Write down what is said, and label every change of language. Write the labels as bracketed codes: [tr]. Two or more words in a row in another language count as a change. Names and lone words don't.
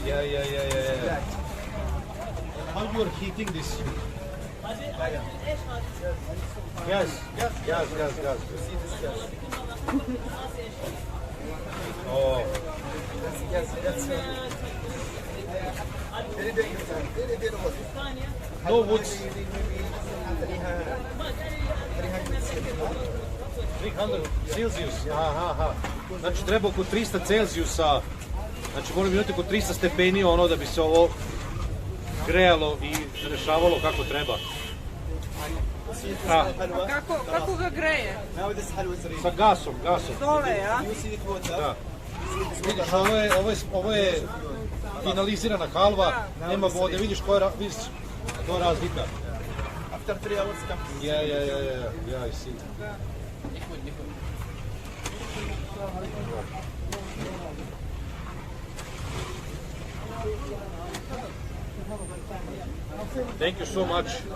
[en] Yeah. How you are heating this? Gas. You see this gas? Oh. Yes, that's very dangerous. Very hot. No woods. 300 Celsius. Aha. [sr] Znači treba oko 300 Celsiusa. Znači moramo imati oko 300 stepeni ono da bi se ovo grejalo i rešavalo kako treba. Kako ga greje? Sa gasom. Dole, ja? Da. Vidiš, ovo je finalizirana halva, nema vode, vidiš koja je razlika. [en] After 3 hours comes. Yeah, I see. Thank you so much.